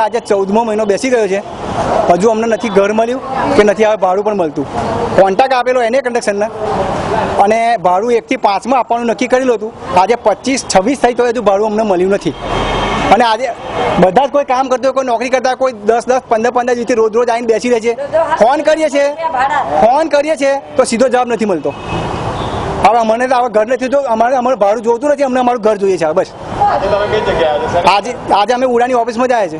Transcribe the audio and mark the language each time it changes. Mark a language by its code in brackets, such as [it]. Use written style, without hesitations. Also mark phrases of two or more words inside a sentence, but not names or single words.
[gu] આજ 14મો મહિનો બેસી ગયો છે, હજુ અમને નહીં ઘર મળ્યું કે નહીં હવે ભાડું પણ મળતું। કોન્ટ્રાક્ટ આપેલો એને કંડક્શનને અને ભાડું 1 થી 5 માં આપવાનું નક્કી કરેલું હતું। આજ 25-26 થઈ તો હજુ ભાડું અમને મળ્યું નહીં। અને આજે બધા જ કોઈ કામ કરતો હોય, કોઈ નોકરી કરતા કોઈ 10-10, 15-15 દિવસથી રોજ આવીને બેસી રહે છે। ફોન કરીએ છે તો સીધો જવાબ નથી મળતો। હવે અમને તો હવે ઘર નથી તો અમારું ભાડું જોતું નથી, અમને અમારું ઘર જોઈએ છે બસ। આજે અમે ઉડાની ઓફિસમાં જ આવ્યા છે।